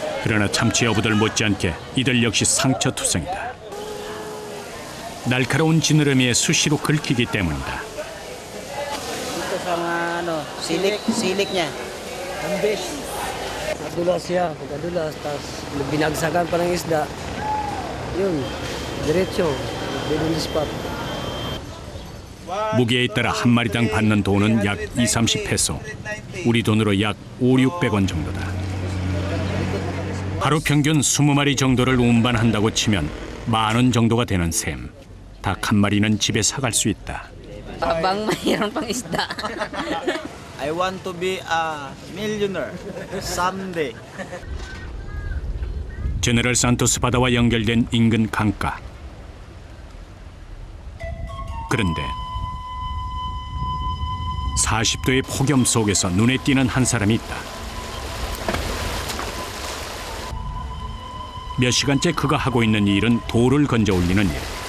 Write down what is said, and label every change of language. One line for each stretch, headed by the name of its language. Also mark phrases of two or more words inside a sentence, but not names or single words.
Korean: 그러나 참치 어부들 못지않게 이들 역시 상처투성이다. 날카로운 지느러미에 수시로 긁히기 때문이다.
Filipino: Ito sa mga silik niya. Ambes. Pagkadulas siya, pagkadulas, tapos binagsagan pa ng isda. Yun, diretso,
English: on the spot.
Korean: 무게에 따라 한 마리당 받는 돈은 약 2-30페소. 우리 돈으로 약 500-600원 정도다. 하루 평균 20마리 정도를 운반한다고 치면 10,000원 정도가 되는 셈. 닭 한 마리는 집에 사갈 수 있다.
Filipino: Habang mayroon pang isda.
English: I want to be a millionaire someday.
Korean: 제네럴 산토스 바다와 연결된 인근 강가. 그런데 40도의 폭염 속에서 눈에 띄는 한 사람이 있다. 몇 시간째 그가 하고 있는 일은 돌을 건져 올리는 일.